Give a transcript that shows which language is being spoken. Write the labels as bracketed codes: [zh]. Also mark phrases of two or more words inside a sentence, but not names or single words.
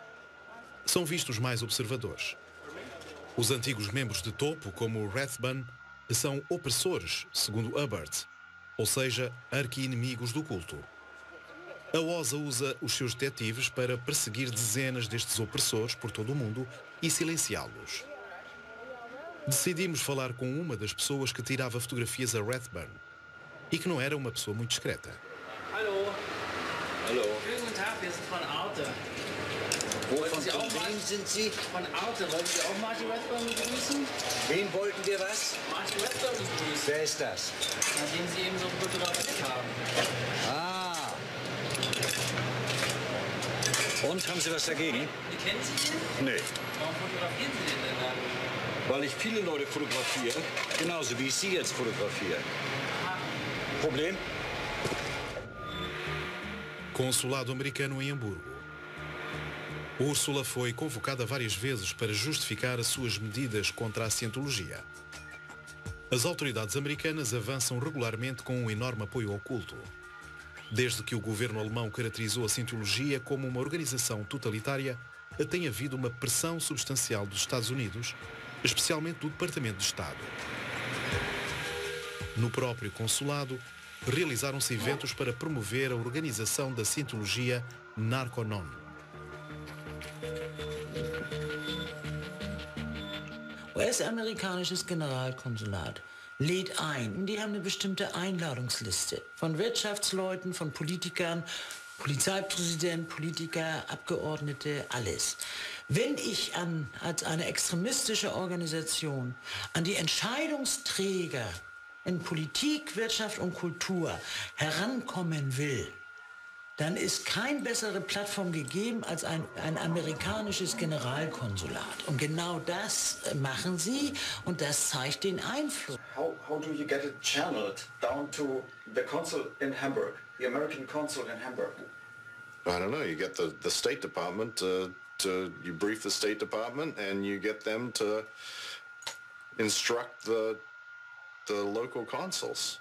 [pt] São vistos mais observadores. Os antigos membros de topo, como Rathbun, são opressores, segundo Hubbard, ou seja, arqui-inimigos do culto. A OSA usa os seus detetives para perseguir dezenas destes opressores por todo o mundo e silenciá-los. Decidimos falar com uma das pessoas que tirava fotografias a Rathbun e que não era uma pessoa muito discreta. [de] Hallo. Hallo. Schönen guten Tag, wir sind von Arte. Von wem sind Sie? Von Arte. Wollten Sie auch Marty Rathbun begrüßen? Wen wollten wir was? Marty Rathbun begrüßen. Wer ist das? Na, den Sie eben so fotografiert haben. Ah. Und, haben Sie was dagegen? Die kennen Sie den? Nee. Warum fotografieren Sie den denn dann? Weil ich viele Leute fotografiere, genauso wie ich Sie jetzt fotografiere. Problem? [pt] Consulado americano em Hamburgo. Úrsula foi convocada várias vezes para justificar as suas medidas contra a Scientologia. As autoridades americanas avançam regularmente com um enorme apoio ao culto. Desde que o governo alemão caracterizou a Scientologia como uma organização totalitária, tem havido uma pressão substancial dos Estados Unidos, especialmente do Departamento de Estado. No próprio consulado, realizaram-se eventos para promover a organização da Scientologia Narconon. [de] US-amerikanisches Generalkonsulat lädt ein. Die haben eine bestimmte Einladungsliste von Wirtschaftsleuten, von Politikern, Polizeipräsident, Politiker, Abgeordnete, alles. Wenn ich als eine extremistische Organisation an die Entscheidungsträger in Politik, Wirtschaft und Kultur herankommen will, dann ist keine bessere Plattform gegeben als ein amerikanisches Generalkonsulat. Und genau das machen sie und das zeigt den Einfluss. [en] How do you get it channeled down to the consul in Hamburg, the American consul in Hamburg? I don't know. You get the State Department you brief the State Department and you get them to instruct the local consuls.